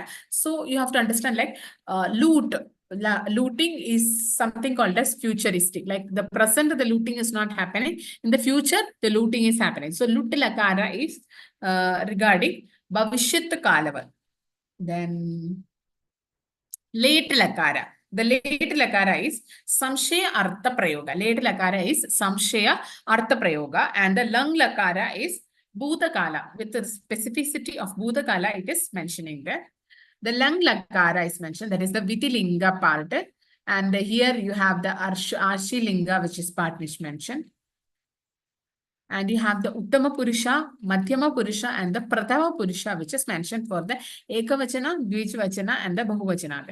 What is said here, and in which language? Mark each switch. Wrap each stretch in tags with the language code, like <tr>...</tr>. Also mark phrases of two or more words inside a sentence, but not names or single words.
<en>So you have to understand like looting is something called as futuristic. Like the present, the looting is not happening. In the future, the looting is happening. So Lut Lakara is regarding</en> <sa>Bhavishyat Kalavan.</sa> <en>Then late lakara. The late lakara is</en> <sa>samshaya artha prayoga.</sa> <en>Late lakara is</en> <sa>samshaya artha prayoga,</sa> <en>and the lung lakara is bhutakala. With the specificity of bhutakala, it is mentioning there. The lung lakara is mentioned, that is the vitilinga part. And here you have the arshilinga, which is part which mentioned. And you have the</en> <sa>Uttama Purusha, Madhyama Purusha,</sa> <en>and the</en> <sa>Prathama Purusha,</sa> <en>which is mentioned for the Ekavachana, Dvijvachana, and the Bahuvachana.</en>